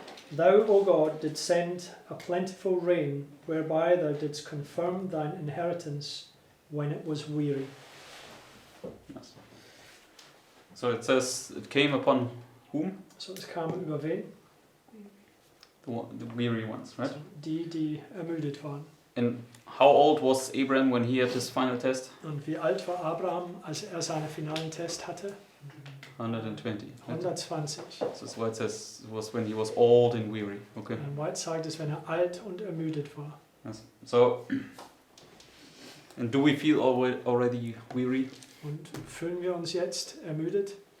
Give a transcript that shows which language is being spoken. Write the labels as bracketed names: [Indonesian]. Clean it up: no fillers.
[English] Thou, O God, didst send a plentiful rain, whereby thou didst confirm thine inheritance when it was weary. Yes. So it says, it came upon whom? [German] So, es kam über wen? [English] The weary ones, right? [German] Also die ermüdet waren. [English] And how old was Abraham when he had his final test? [German] Und wie alt war Abraham, als seinen finalen Test hatte? [English] 120. Right? [German] 120. [English] So that's why it says it was when he was old and weary. Okay. [German] Und White sagt es, wenn alt und ermüdet war. [English] Yes. So, and do we feel already weary? [German] Und fühlen wir uns jetzt ermüdet?